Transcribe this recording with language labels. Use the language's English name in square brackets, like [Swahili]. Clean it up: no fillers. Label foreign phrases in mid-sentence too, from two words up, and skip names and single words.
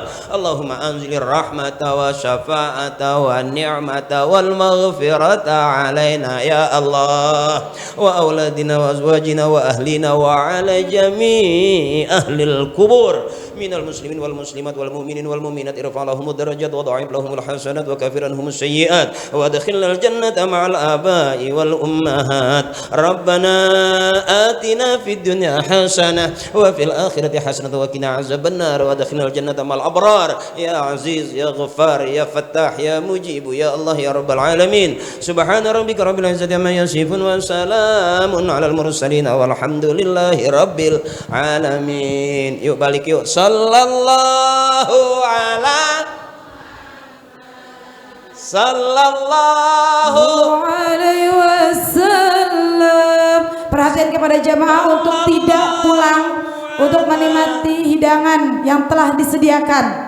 [Arabic] اللهم أنزل الرحمة والشفاعة والنعمة والمغفرة علينا يا الله وأولادنا وأزواجنا وأهلنا وعلى جميع أهل القبور من المسلمين والمسلمات والمؤمنين والمؤمنات ارفع لهم الدرجات وضاعف لهم الحسنات وكفر عنهم السيئات وأدخلنا الجنة مع الآباء والأمهات. ربنا آتنا في الدنيا حسنة وفي الآخرة حسنة وقنا عذاب النار وأدخلنا الجنة مع الأبرار يا عزيز يا غفار يا فتاح يا مجيب يا الله يا رب العالمين. سبحان ربك رب العزة عما يصفون وسلام على المرسلين والحمد لله رب العالمين. [Indonesian] Yuk balik yuk. [Arabic] Sallallahu عليه وسلم. [Indonesian] Perhatian kepada jamaah untuk tidak pulang, untuk menikmati hidangan yang telah disediakan.